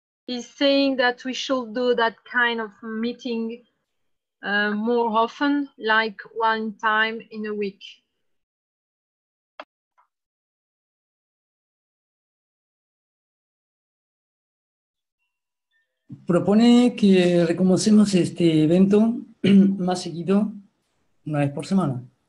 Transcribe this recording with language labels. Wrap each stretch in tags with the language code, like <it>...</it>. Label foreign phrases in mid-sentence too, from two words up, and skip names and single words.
<en>He's saying that we should do that kind of meeting more often, like one time in a week.</en> <es>Propone que reconocemos este evento más seguido, una vez por semana.</es>